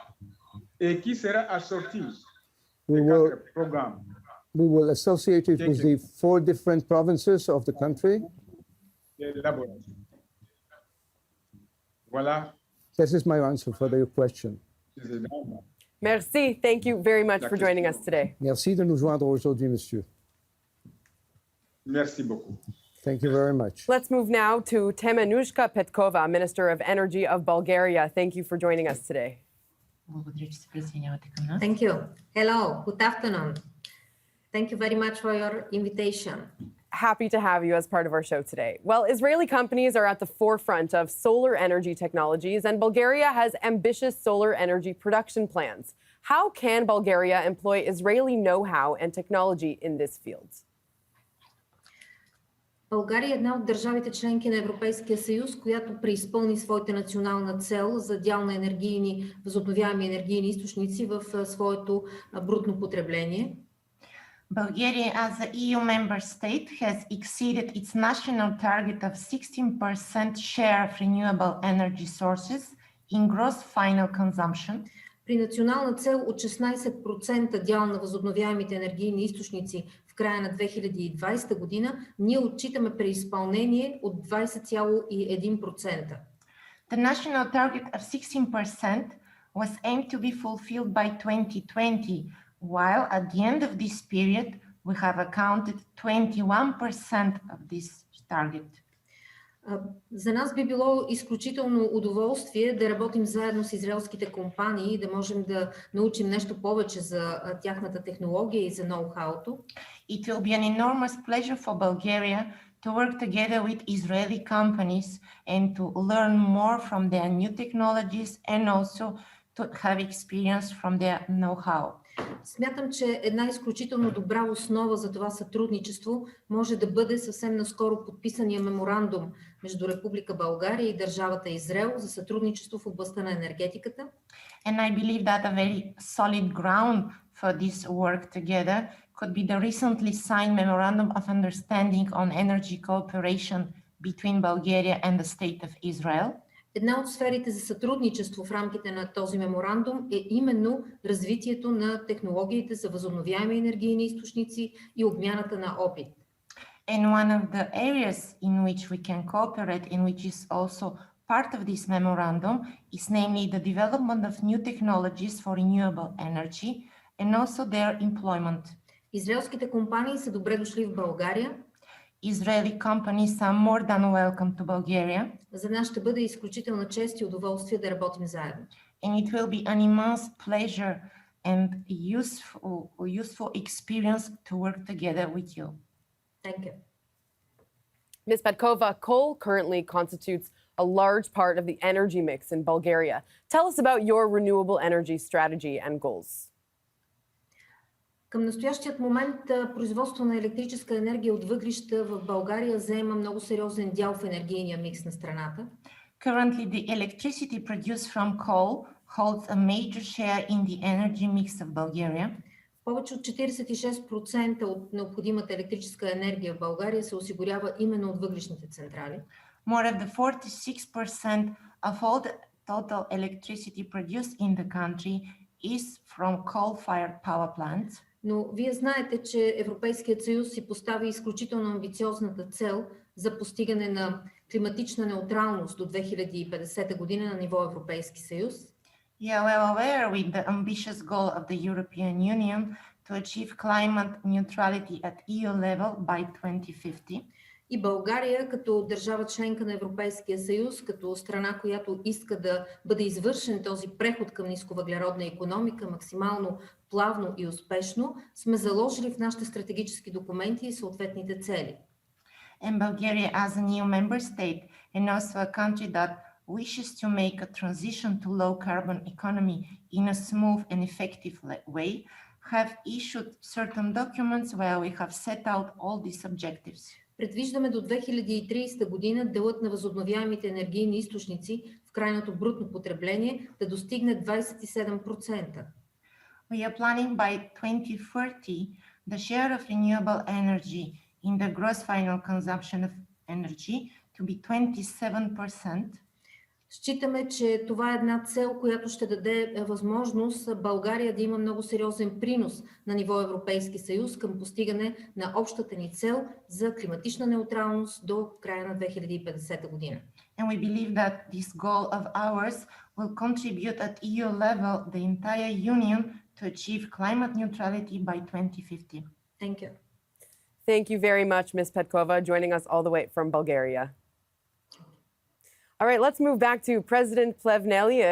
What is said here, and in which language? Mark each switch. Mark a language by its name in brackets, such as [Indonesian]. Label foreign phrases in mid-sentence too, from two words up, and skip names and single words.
[English] We will associate it with the 4 different provinces of the country. Voilà. This is my answer for your question. Merci. Thank you very much for joining us today. [French] Merci de nous joindre aujourd'hui, monsieur. Merci beaucoup. [English] Thank you very much. Let's move now to Temenushka Petkova, Minister of Energy of Bulgaria. Thank you for joining us today. Thank you. Hello, good afternoon. Thank you very much for your invitation. Happy to have you as part of our show today. Well, Israeli companies are at the forefront of solar energy technologies, and Bulgaria has ambitious solar energy production plans. How can Bulgaria employ Israeli know-how and technology in this field? [Bulgarian] България е една от държавите членки на Европейския съюз, която преизпълни своята национална цел за дял на възобновяеми енергийни източници в своето брутно потребление. [English] Bulgaria, as an EU member state, has exceeded its national target of 16% share of renewable energy sources in gross final consumption. [Bulgarian] При национална цел от 16% дял на възобновяемите енергийни източници в края на 2020 година, ние отчитаме преизпълнение от 20,1%. [English] The national target of 16% was aimed to be fulfilled by 2020, while at the end of this period, we have accounted 21% of this target. [Bulgarian] За нас би било изключително удоволствие да работим заедно с израелските компании и да можем да научим нещо повече за тяхната технология и за ноу-хауто. [English] It will be an enormous pleasure for Bulgaria to work together with Israeli companies and to learn more from their new technologies and also to have experience from their know-how. [Bulgarian] Смятам, че една изключително добра основа за това сътрудничество може да бъде съвсем наскоро подписания меморандум между Република България и държавата Израел за сътрудничество в областта на енергетиката. [English] And I believe that a very solid ground for this work together could be the recently signed memorandum of understanding on energy cooperation between Bulgaria and the state of Israel. [Bulgarian] Една от сферите за сътрудничество в рамките на този меморандум е именно развитието на технологиите за възобновяеми енергийни източници и обмяната на опит. [English] And one of the areas in which we can cooperate and which is also part of this memorandum is namely the development of new technologies for renewable energy and also their employment. [Bulgarian] Израелските компании са добре дошли в България. [English] Israeli companies are more than welcome to Bulgaria. [Bulgarian] За нас ще бъде изключителна чест и удоволствие да работим заедно. [English] And it will be an immense pleasure and useful experience to work together with you. Thank you. Ms. Petkova, coal currently constitutes a large part of the energy mix in Bulgaria. Tell us about your renewable energy strategy and goals. [Bulgarian] Към настоящият момент производство на електрическа енергия от въглища в България заема много сериозен дял в енергийния микс на страната. [English] Currently, the electricity produced from coal holds a major share in the energy mix of Bulgaria. [Bulgarian] Повече от 46% от необходимата електрическа енергия в България се осигурява именно от въглищните централи. [English] More than 46% of all the total electricity produced in the country is from coal-fired power plants. [Bulgarian] Но вие знаете, че Европейският съюз си постави изключително амбициозната цел за постигане на климатична неутралност до 2050 година на ниво Европейски съюз. [English] You are well aware with the ambitious goal of the European Union to achieve climate neutrality at EU level by 2050. [Bulgarian] И България, като държава членка на Европейския съюз, като страна, която иска да бъде извършен този преход към нисковъглеродна икономика максимално плавно и успешно, сме заложили в нашите стратегически документи и съответните цели. [English] And Bulgaria as a new member state and also a country that wishes to make a transition to low carbon economy in a smooth and effective way, have issued certain documents where we have set out all these objectives. [Bulgarian] Предвиждаме до 2030 година делът на възобновяемите енергийни източници в крайното брутно потребление да достигне 27%. [English] We are planning by 2030 the share of renewable energy in the gross final consumption of energy to be 27%. [Bulgarian] Считаме, че това е една цел, която ще даде възможност България да има много сериозен принос на ниво Европейски съюз към постигане на общата ни цел за климатична неутралност до края на 2050 година. [English] And we believe that this goal of ours will contribute at EU level the entire Union to achieve climate neutrality by 2050. Thank you. Thank you very much, Ms. Petkova, joining us all the way from Bulgaria. All right, let's move back to President Plevneliev.